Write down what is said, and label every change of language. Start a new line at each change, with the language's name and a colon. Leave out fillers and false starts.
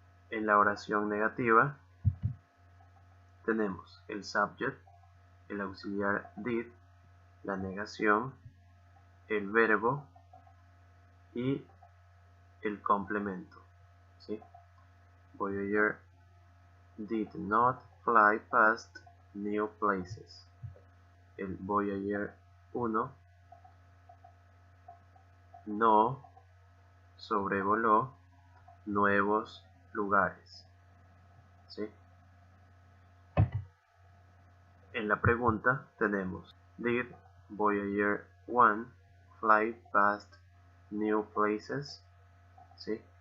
Spanish: En la oración negativa tenemos el subject, el auxiliar did, la negación, el verbo y el complemento, ¿sí?
English: Voyager did not fly past new places.
Spanish: el Voyager 1 no sobrevoló nuevos lugares. ¿Sí? En la pregunta tenemos:
English: Did Voyager 1 fly past new places? ¿Sí?